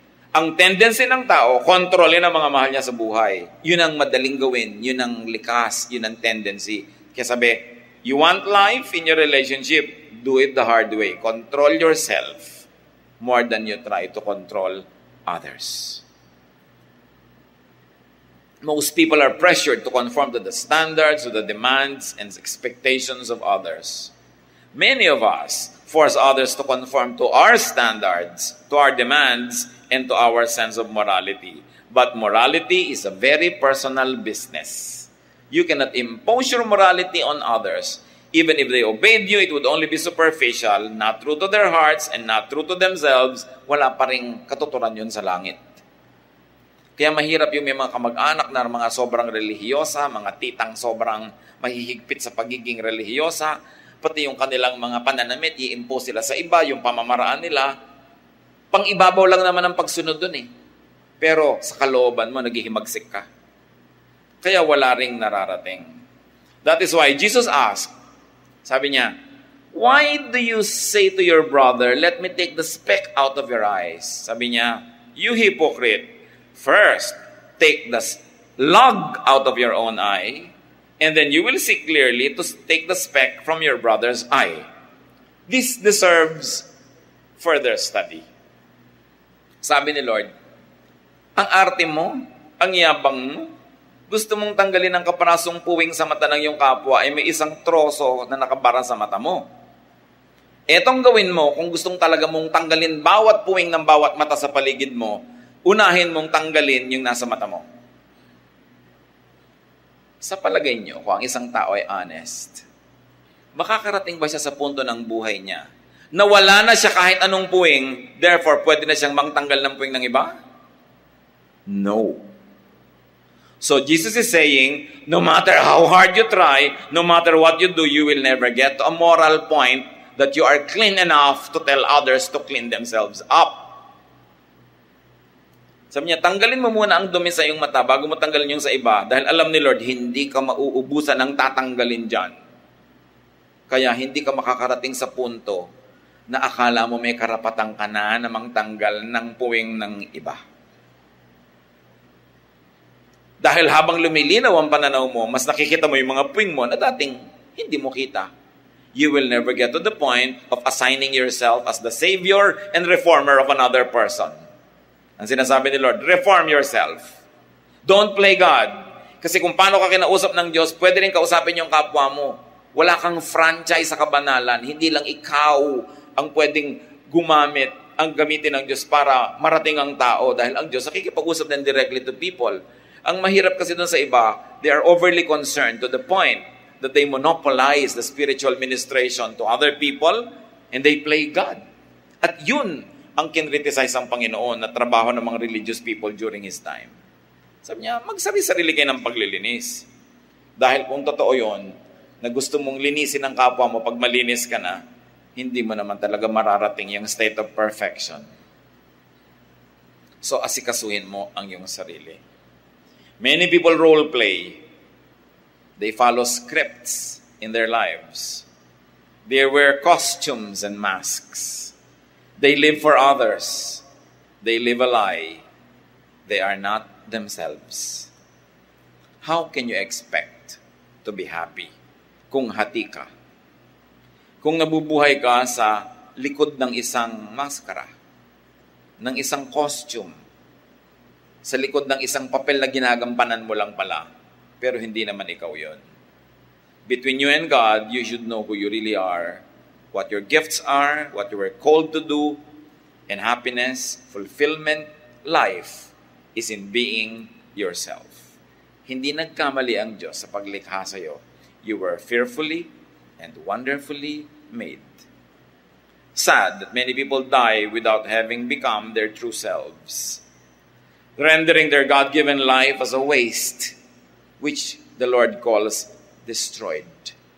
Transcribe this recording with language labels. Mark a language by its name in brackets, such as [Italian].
[Filipino] Ang tendency ng tao, kontrolin ang mga mahal niya sa buhay. Yun ang madaling gawin, yun ang likas, yun ang tendency. Kaya sabi, [English] you want life in your relationship, do it the hard way. Control yourself more than you try to control others. Most people are pressured to conform to the standards, to the demands, and expectations of others. Many of us force others to conform to our standards, to our demands, and to our sense of morality. But morality is a very personal business. You cannot impose your morality on others. Even if they obeyed you, it would only be superficial, not true to their hearts, and not true to themselves. [Filipino] Wala pa ring katuturan yun sa langit. Kaya mahirap yung may mga kamag-anak na mga sobrang relihiyosa, mga titang sobrang mahihigpit sa pagiging relihiyosa, pati yung kanilang mga pananamit, i-impose sila sa iba, yung pamamaraan nila. Pang-ibabaw lang naman ang pagsunod dun eh. Pero sa kalooban mo, naghihimagsik ka. Kaya wala ring nararating. [English] That is why Jesus asked, [Filipino] sabi niya, [English] "Why do you say to your brother, 'Let me take the speck out of your eyes'?" [Filipino] Sabi niya, [English] "You hypocrite, first take the log out of your own eye, and then you will see clearly to take the speck from your brother's eye." This deserves further study. [Filipino] Sabi ni Lord, ang arte mo, ang yabang mo, gusto mong tanggalin ang kaparasong puwing sa mata ng iyong kapwa ay may isang troso na nakabara sa mata mo. Etong gawin mo, kung gustong talaga mong tanggalin bawat puwing ng bawat mata sa paligid mo, unahin mong tanggalin yung nasa mata mo. Sa palagay niyo, kung ang isang tao ay honest, makakarating ba siya sa punto ng buhay niya na wala na siya kahit anong puwing, therefore pwede na siyang mangtanggal ng puwing ng iba? [English] No. So Jesus is saying, no matter how hard you try, no matter what you do, you will never get to a moral point that you are clean enough to tell others to clean themselves up. [Filipino] Sabi niya, tanggalin mo muna ang dumi sa iyong mata bago mo tanggalin yung sa iba, dahil alam ni Lord, hindi ka mauubusan ng tatanggalin dyan. Kaya hindi ka makakarating sa punto na akala mo may karapatan ka na namang tanggal ng puwing ng iba. Dahil habang lumilinaw ang pananaw mo, mas nakikita mo yung mga puwing mo na dating hindi mo kita. [English] You will never get to the point of assigning yourself as the savior and reformer of another person. [Filipino] Ang sinasabi ni Lord, [English] reform yourself. Don't play God. [Filipino] Kasi kung paano ka kinausap ng Diyos, pwede rin kausapin yung kapwa mo. Wala kang franchise sa kabanalan. Hindi lang ikaw ang pwedeng gumamit, ang gamitin ng Diyos para marating ang tao. Dahil ang Diyos nakikipag-usap din [English] directly to people. [Filipino] Ang mahirap kasi doon sa iba, [English] they are overly concerned to the point that they monopolize the spiritual ministration to other people and they play God. [Filipino] At yun ang kinriticize ang Panginoon na trabaho ng mga [English] religious people during His time. [Filipino] Sabi niya, magsari-sarili kayo ng paglilinis. Dahil kung totoo yun, na gusto mong linisin ang kapwa mo pag malinis ka na, hindi mo naman talaga mararating yung [English] state of perfection. [Filipino] So asikasuhin mo ang iyong sarili. [English] Many people role play. They follow scripts in their lives. They wear costumes and masks. They live for others. They live a lie. They are not themselves. How can you expect to be happy [Filipino] kung hati ka? Kung nabubuhay ka sa likod ng isang maskara, ng isang costume, sa likod ng isang papel na ginagampanan mo lang pala, pero hindi naman ikaw yon. [English] Between you and God, you should know who you really are, what your gifts are, what you were called to do, and happiness, fulfillment, life is in being yourself. [Filipino] Hindi nagkamali ang Diyos sa paglikha sa iyo. [English] You were fearfully and wonderfully made. Sad that many people die without having become their true selves, rendering their God-given life as a waste, which the Lord calls destroyed.